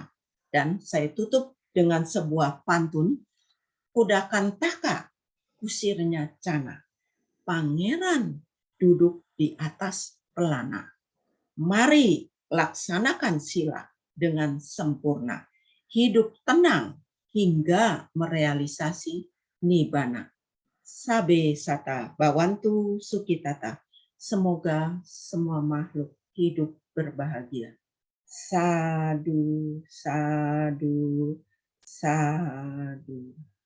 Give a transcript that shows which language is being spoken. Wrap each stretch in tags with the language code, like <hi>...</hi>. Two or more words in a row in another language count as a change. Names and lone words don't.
<id>Dan saya tutup dengan sebuah pantun, kudakan taka, kusirnya cana. Pangeran duduk di atas pelana. Mari laksanakan sila dengan sempurna. Hidup tenang hingga merealisasi Nibbana.</id> <pi>Sabe sata bawantu sukitata.</pi> <id>Semoga semua makhluk hidup berbahagia.</id> <pi>Sadu, sadu, sadu.</pi>